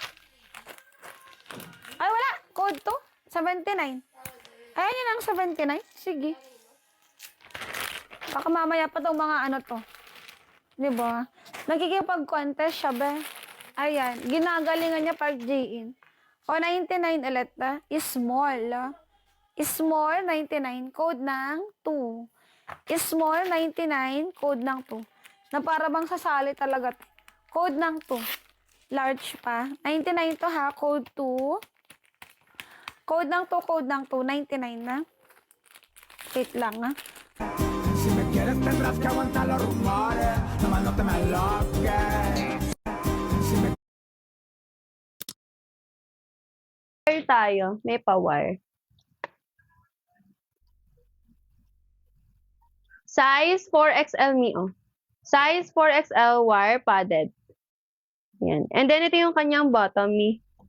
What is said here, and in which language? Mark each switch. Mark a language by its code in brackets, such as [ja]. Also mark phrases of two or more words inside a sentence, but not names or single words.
[tl] Ay, wala, code 2, 79. Ayan yun ang 79. Sige. Baka mamaya pa itong mga ano to. Diba? Nagkikipag-contest siya, be. Ayan. Ginagalingan niya pag J-in. O, 99 ulit, [en] is small. Small 99, code ng 2. Small 99, code ng 2. [tl] Na para bang sasali talaga. Code ng 2. Large pa. 99 to ha, code 2. Code ng 2, 99 na. Wait lang ha. [es] Si me quieres tendrás que aguantar los rumores, nomás no te me enloques. Si me [tl] Wire tayo. May pa-wire. [en] Size 4XL Mio. Size 4XL wire padded. Yan. And then, [tl] ito yung kanyang bottom ni.